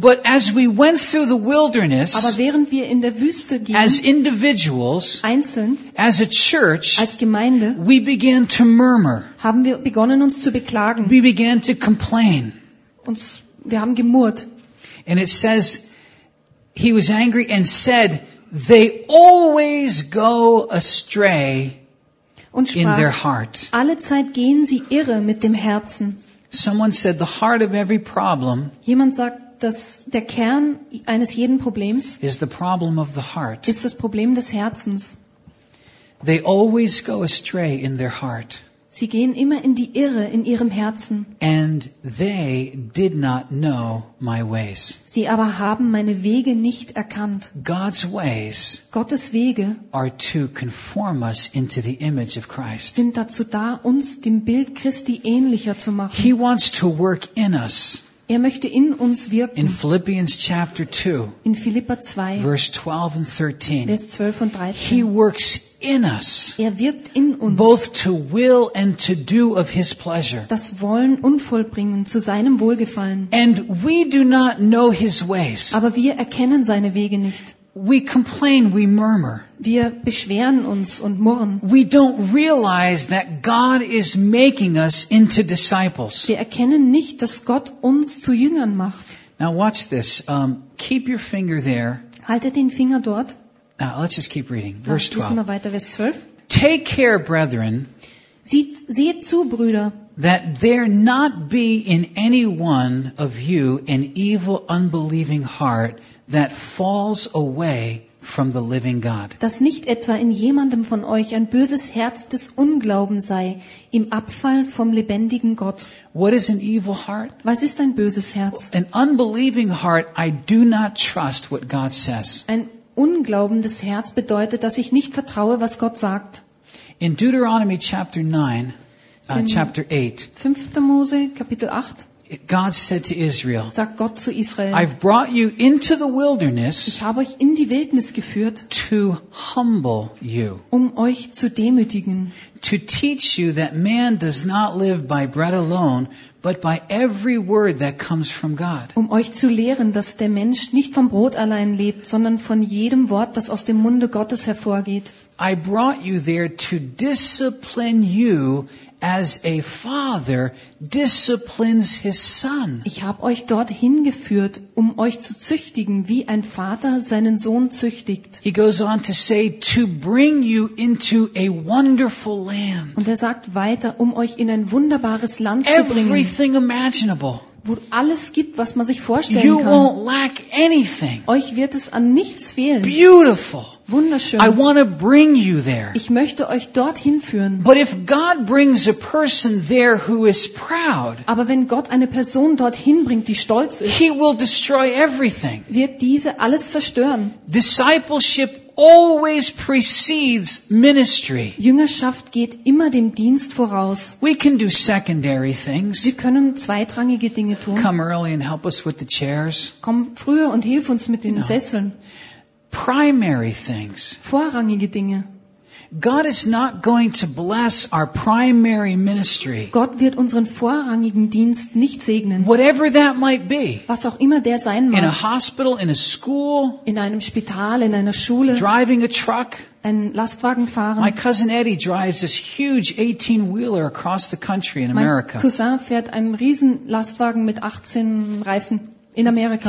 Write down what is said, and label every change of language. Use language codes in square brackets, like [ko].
[en] But as we went through the wilderness, [de] aber während wir in der Wüste gingen, [en] as individuals, [de] einzeln, [en] as a church, [de] als Gemeinde, [en] we began to murmur. [de] Haben wir begonnen uns zu beklagen. [en] We began to complain. [de] Uns, wir haben gemurrt. [en] And it says, he was angry and said, they always go astray. [de] Und sprach, [en] in their heart. [de] Alle Zeit gehen sie irre mit dem Herzen. [en] Someone said the heart of every problem. [de] Jemand sagt, dass der Kern eines jeden Problems [en] is the problem of the heart. [de] Ist das Problem des Herzens. [en] They always go astray in their heart. [de] Sie gehen immer in die Irre in ihrem Herzen. [en] And they did not know my ways. [de] Sie aber haben meine Wege nicht erkannt. [en] God's ways, [de] Gottes Wege, [en] are to conform us into the image of Christ. [de] Sind dazu da, uns dem Bild Christi ähnlicher zu machen. [en] He wants to work in us. [de] Er möchte in uns wirken. [en] In Philippians chapter 2. [de] In Philipper 2. [en] Verse 12 and 13. [de] Vers 12 und 13. [en] He works in us. [de] Er wirkt in uns. [en] Both to will and to do of his pleasure. [de] Das Wollen und Vollbringen zu seinem Wohlgefallen. [en] And we do not know his ways. [de] Aber wir erkennen seine Wege nicht. [en] We complain, we murmur. [de] Wir beschweren uns und murren. [en] We don't realize that God is making us into disciples. [de] Wir erkennen nicht, dass Gott uns zu Jüngern macht. [en] Now watch this. Keep your finger there. [de] Halte den Finger dort. [en] Now let's just keep reading. Verse 12. [de] Lesen wir weiter, Vers 12. [en] Take care, brethren. [de] Seht zu, Brüder. [en] That there not be in any one of you an evil, unbelieving heart that falls away from the living God. [de] Dass nicht etwa in jemandem von euch ein böses Herz des Unglaubens sei, im Abfall vom lebendigen Gott. [en] What is an evil heart? [de] Was ist ein böses Herz? [en] An unbelieving heart, I do not trust what God says. [de] Ein unglaubendes Herz bedeutet, dass ich nicht vertraue, was Gott sagt. [en] In Deuteronomy chapter 9, chapter 8. [de] 5. Mose Kapitel 8. [en] God said to Israel, [de] sagt Gott zu Israel, [en] I've brought you into the wilderness, [de] ich habe euch in die Wildnis geführt, [en] to humble you, [de] um euch zu demütigen, [en] to teach you that man does not live by bread alone, but by every word that comes from God. [de] Um euch zu lehren, dass der Mensch nicht vom Brot allein lebt, sondern von jedem Wort, das aus dem Munde Gottes hervorgeht. [en] I brought you there to discipline you as a father disciplines his son. [de] Ich habe euch dorthin geführt, um euch zu züchtigen, wie ein Vater seinen Sohn züchtigt. [en] He goes on to say, to bring you into a wonderful land. [de] Und er sagt weiter, um euch in ein wunderbares Land zu bringen. [en] Everything imaginable. [de] Wo alles gibt, was man sich vorstellen you kann. [en] You won't lack anything. [de] Euch wird es an nichts fehlen. [en] Beautiful. [de] Wunderschön. [en] I want to bring you there. [de] Ich möchte euch dorthin führen. [en] But if God brings a person there who is proud, [de] aber wenn Gott eine Person dorthin bringt, die stolz ist, [en] he will destroy everything. [de] Wird diese alles zerstören. [en] Discipleship always precedes ministry. [de] Jüngerschaft geht immer dem Dienst voraus. [en] We can do secondary things. [de] Wir können zweitrangige Dinge tun. [en] Come early and help us with the chairs. [de] Komm früher und hilf uns mit den Sesseln. [en] primary things. [de] Vorrangige Dinge. [en] God is not going to bless our primary ministry. [de] Gott wird unseren vorrangigen Dienst nicht segnen. [en] Whatever that might be. [de] Was auch immer der sein mag. [en] In a hospital, in a school. [de] In einem Spital, in einer Schule. [en] Driving a truck. [de] Einen Lastwagen fahren. [en] My cousin Eddie drives this huge 18-wheeler across the country in America. [de] Mein Cousin fährt einen riesen Lastwagen mit 18 Reifen in Amerika.